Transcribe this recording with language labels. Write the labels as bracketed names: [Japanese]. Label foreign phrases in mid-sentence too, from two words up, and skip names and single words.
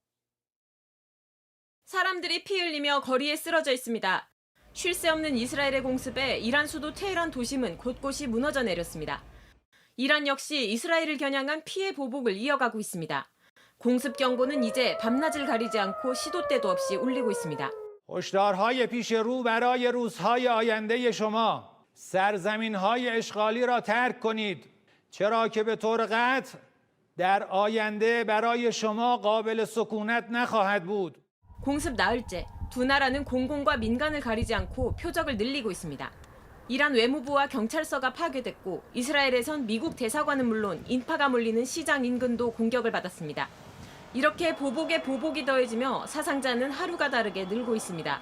[Korean] 사람들이 피 흘리며 거리에 쓰러져 있습니다. 쉴 새 없는 이스라엘의 공습에 이란 수도 테헤란 도심은 곳곳이 무너져 내렸습니다. 이란 역시 이스라엘을 겨냥한 피해 보복을 이어가고 있습니다. 공습 경보는 이제 밤낮을 가리지 않고 시도 때도 없이 울리고 있습니다. [Persian] هشدارهای پیش رو برای روزهای آینده شما سرزمین‌های اشغالی را ترک کنید چرا که به طور قطع در آینده برای شما قابل سکونت نخواهد بود. [Korean] 공습 나흘째 두 나라는 공공과 민간을 가리지 않고 표적을 늘리고 있습니다. 이란 외무부와 경찰서가 파괴됐고 이스라엘에선 미국 대사관은 물론 인파가 몰리는 시장 인근도 공격을 받았습니다. 이렇게 보복에 보복이 더해지며 사상자는 하루가 다르게 늘고 있습니다.